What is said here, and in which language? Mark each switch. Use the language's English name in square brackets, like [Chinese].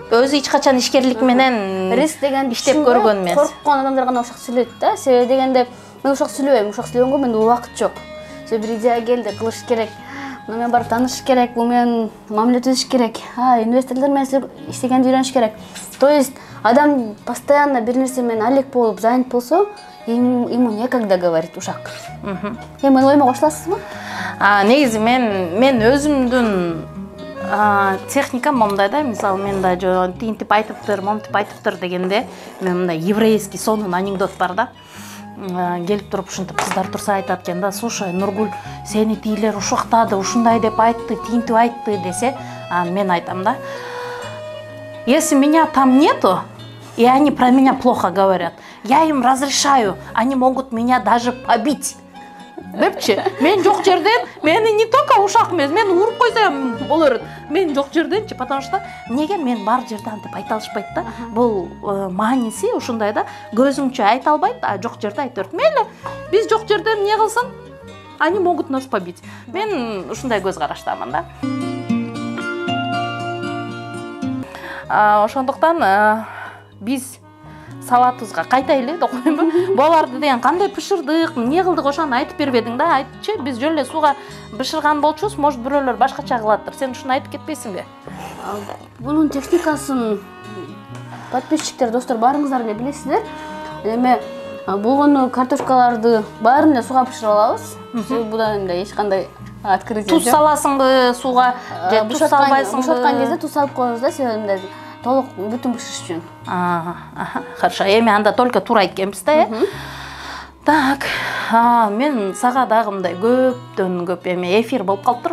[Kyrgyz] Өзү эч качан ишкерлик менен риск деген иштеп көргөн эмес. Корккон адамдар гана ушак сүйлөйт да. Себеби дегенде мен ушак сүйлөбөйм, ушак сүйлөгөнгө менде убакыт жок. Себеби бир идея келди, кылыш керек. Муну менен барып таанышыш керек, бул менен мамиле түзүш керек. Инвесторлор менен иштегенди үйрөнүш керек. То есть адам постоянно бир нерсе менен алек болуп, занят болсо, [Russian] ему некогда говорить [Kyrgyz] ушак. Эми ойыма кошуласызбы? Негизи мен өзүмдүн техникам мындай да, мисалы мен да тинтип айтыптыр, момтип айтыптыр дегенде, мен мындай еврейский сонун анекдот бар да. Келип туруп ушинтип кыздар турса айтат экен да, слушай, Нургуль, сени тийлер ушактады, ушундай деп айтты, тинтип айтты десе, мен айтам да, [Russian] если меня там нету, и они про меня плохо говорят. Я им разрешаю, они могут меня даже побить. [Kyrgyz] Депчи, мен жок жерден, мени не только ушак эмес, мен уруп койсам болор. Мен жок жерденчи, потому что неге мен бар жерде антип айта алышпайт да. Бул мааниси ушундай да, көзүңчө айта албайт, а жок жерде айта берет. Мейли, биз жок жерден эмне кылсын? [Russian] Они могут нас побить. [Kyrgyz] Мен ушундай көз караштамын да. Ошондуктан биз салатыбызга кайтайлы деп коймунбу. Буларды деген кандай пышырдык, эмне кылдык ошону айтып бербедиң да, айтчы. Биз жөн эле сууга бышырган болчубуз, может бирөөлөр башкача кылаттыр. Сен ушуну айтып кетпейсиңби? Бунун техникасын подписчиктер, достор, баарыңыздар эле билесиздер. Эми болгону картошкаларды баарын эле сууга бышырып алабыз. Будан эле эч кандай открытие жок. Туз саласыңбы сууга, же туз салбайсыңбы? Бушаткан кезде туз салып коебуз да, себеби толук бүтүн бышырыш үчүн. [Russian] Хорошо. [Kyrgyz] Эми анда только туура айткенбиз да, Так, мен сага дагы мындай көптөн көп эми эфир болуп калыптыр.